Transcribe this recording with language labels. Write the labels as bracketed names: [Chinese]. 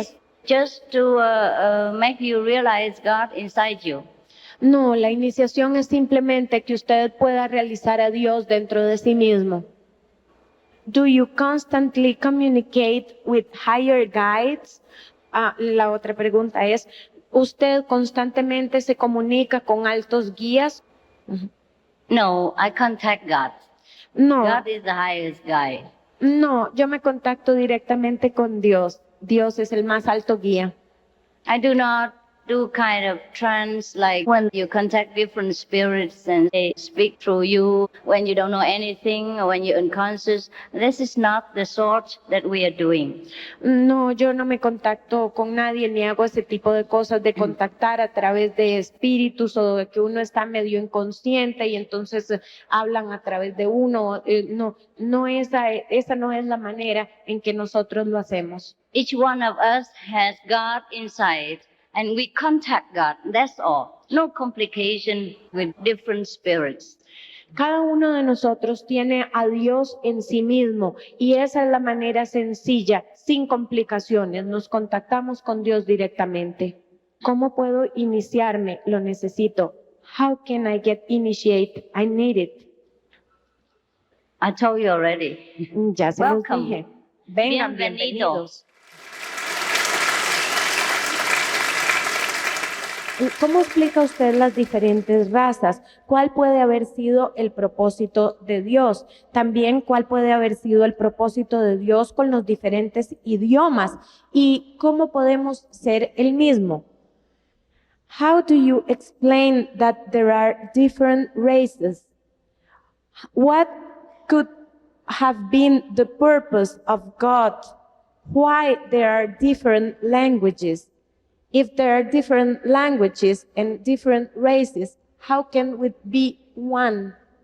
[English] is just to make you realize God inside you. [Spanish] No, la iniciación es simplemente que usted pueda realizar a Dios dentro de sí mismo. [English] Do you constantly communicate with higher guides? [Spanish] La otra pregunta es, ¿usted constantemente se comunica con altos guías? [English] No, I contact God. No. God is the highest guide. [Spanish] No, yo me contacto directamente con Dios. Dios es el más alto guía. [English] I do not do kind of trance like when you contact different spirits and they speak through you when you don't know anything or when you're unconscious. This is not the sort that we are doing. [Spanish] No, yo no me contacto con nadie ni hago ese tipo de cosas de contactar a través de espíritus o de que uno está medio inconsciente y entonces hablan a través de uno. No, esa no es la manera en que nosotros lo hacemos. [English] Each one of us has God inside. And we contact God, that's all. No complication with different spirits. [Spanish] Cada uno de nosotros tiene a Dios en sí mismo y esa es la manera sencilla, sin complicaciones. Nos contactamos con Dios directamente. ¿Cómo puedo iniciarme? Lo necesito. [English] How can I get initiated? I need it. I told you already. [Spanish] Ya se los dije. Vengan, Bienvenido. bienvenidos. ¿Cómo explica usted las diferentes razas? ¿Cuál puede haber sido el propósito de Dios? También, ¿cuál puede haber sido el propósito de Dios con los diferentes idiomas? ¿Y cómo podemos ser el mismo? [English] How do you explain that there are different races? What could have been the purpose of God? Why there are different languages? If there are different languages and different races, how can we be one?